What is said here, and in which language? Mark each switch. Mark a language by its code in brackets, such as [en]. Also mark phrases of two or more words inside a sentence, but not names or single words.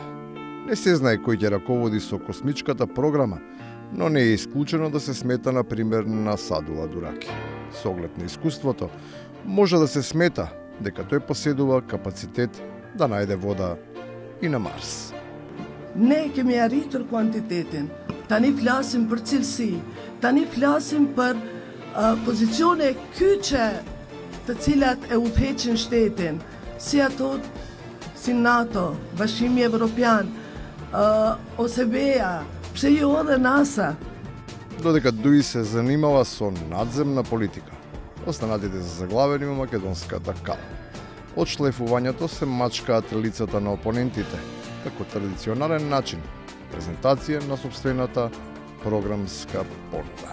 [mk] Не се знае кој ќе раководи со космичката програма, но не е исклучено да се смета на пример на Садула Дураки. Со оглед на искуството, може да се смета дека тој поседува капацитет да најде вода и на Марс. [sq] Ne kemi arritur kuantitetin, tani flasim për cilësi, tani flasim për pozicione kyçe të cilat e udhëheqin shtetin, si ato si NATO, Bashkimi Evropian, ose BEA, pse jo edhe NASA. [mk] Додека Дуи се занимава со надземна политика, останатите се заглавени во македонската кал. Од шлефувањето се мачкаат лицата на опонентите, како традиционален начин, презентација на собствената програмска понуда.